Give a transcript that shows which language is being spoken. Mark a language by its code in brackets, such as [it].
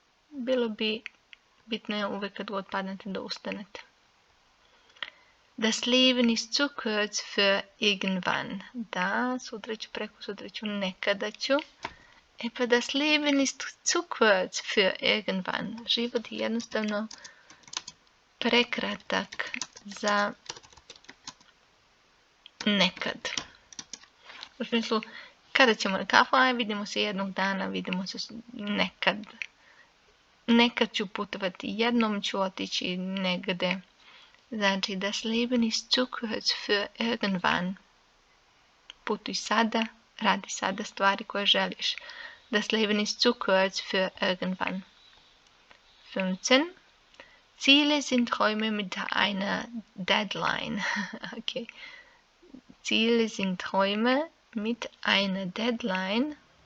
[sr] Bilo bi bitno je uvek kad god padnete da ustanete. [de] Das Leben ist zu kurz für irgendwann. [sr] Da, sutra ću, preko sutra ću, nekada ću. E pa [de] das Leben ist zu kurz für irgendwann. [sr] Život je jednostavno prekratak za nekad. U smislu, kada ćemo na kafu, vidimo se jednog dana, vidimo se nekad. Nekad ću putovati, jednom ću otići negde. Znači, [de] das Leben ist zu kurz für irgendwann. [sr] Putuj sada, radi sada stvari koje želiš. [de] Das Leben ist zu kurz für irgendwann. 15. Ziele sind Träume mit einer Deadline. Okay. Ziele sind Träume mit einer Deadline.